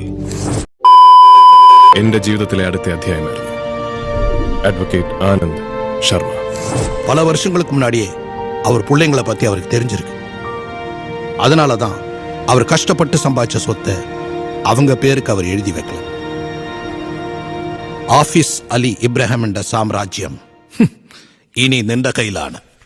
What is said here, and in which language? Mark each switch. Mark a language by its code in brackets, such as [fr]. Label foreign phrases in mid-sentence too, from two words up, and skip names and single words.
[ml] എന്റെ ജീവിതത്തിലെ അടുത്ത അധ്യായമായിരുന്നു. അഡ്വക്കേറ്റ് ആനന്ദ് ശർമ്മ. [ta] பல வருஷங்களுக்கு முன்னாடியே அவர் பிள்ளைங்களை பத்தி அவருக்கு தெரிஞ்சிருக்கு. அதனால தான் அவர் கஷ்டப்பட்டு சம்பாதிச்ச சொத்தை அவங்க பேருக்கு அவர் எழுதி வைக்கல. [ml] ആഫീസ് അലി ഇബ്രാഹിമിന്റെ സാമ്രാജ്യം ഇനി നിന്റെ കയ്യിലാണ്.